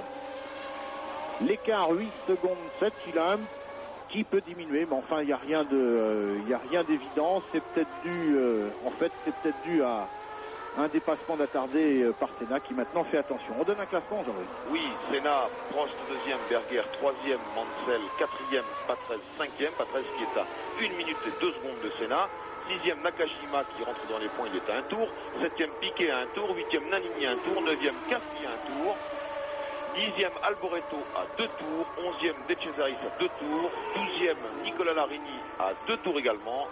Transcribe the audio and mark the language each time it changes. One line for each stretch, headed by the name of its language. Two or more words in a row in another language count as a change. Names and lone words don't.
French: L'écart 8 secondes 7, il a un petit peu diminué, mais enfin il n'y a rien d'évident. C'est peut-être dû à un dépassement d'attardé par Senna qui maintenant fait attention. On donne un classement, Jean-Louis. Oui, Senna, Prost 2e, Berger 3e, Mansell 4e, Patrese 5e. Patrese qui est à 1 minute et 2 secondes de Senna. 6e Nakashima qui rentre dans les points, il est à 1 tour. 7e Piquet à 1 tour. 8e Nannini à 1 tour. 9e Cassi à 1 tour. 10e Alboreto à 2 tours. 11e De Cesaris à 2 tours. 12e Nicola Larini à 2 tours également.